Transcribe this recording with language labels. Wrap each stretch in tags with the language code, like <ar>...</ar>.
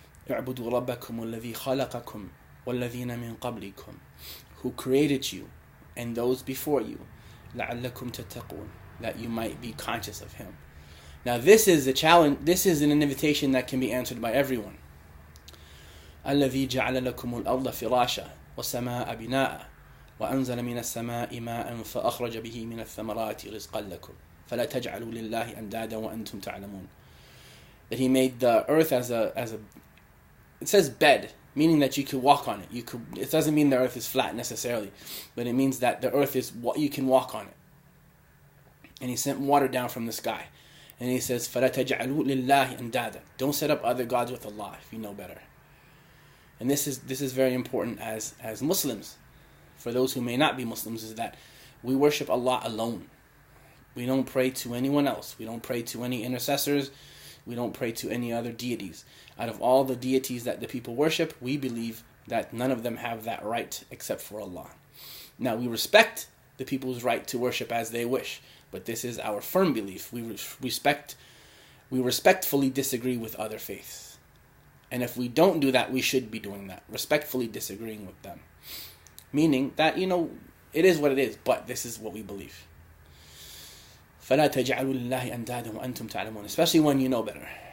<ar>اعبدوا ربكم الذي خلقكم والذين من قبلكم,</ar> <en>who created you and those before you,</en> <ar>لعلكم تتقون,</ar> <en>that you might be conscious of him. Now this is a challenge, this is an invitation that can be answered by everyone.</en> <ar>الذي جعل لكم الأرض فراشا والسماء بناء وأنزل من السماء ماء فأخرج به من الثمرات رزقا لكم فلا تجعلوا لله أندادا وأنتم تعلمون.</ar> <en>That he made the earth as a it says bed, meaning that you could walk on it. It doesn't mean the earth is flat necessarily, but it means that the earth is what you can walk on it. And he sent water down from the sky. And he says,</en> <ar>فَلَا تَجْعَلُوا لِلَّهِ أَنْدَادًا.</ar> <en>Don't set up other gods with Allah if you know better. And this is very important as Muslims. For those who may not be Muslims, is that we worship Allah alone. We don't pray to anyone else. We don't pray to any intercessors. We don't pray to any other deities. Out of all the deities that the people worship, we believe that none of them have that right except for Allah. Now, we respect the people's right to worship as they wish, but this is our firm belief. We respectfully disagree with other faiths. And if we don't do that, we should be doing that, respectfully disagreeing with them. Meaning that, it is what it is, but this is what we believe.</en> <ar>فَلَا تَجْعَلُوا لِلَّهِ أَنْدَادًا وَأَنْتُمْ تَعْلَمُونَ,</ar> <en>especially when you know better.</en>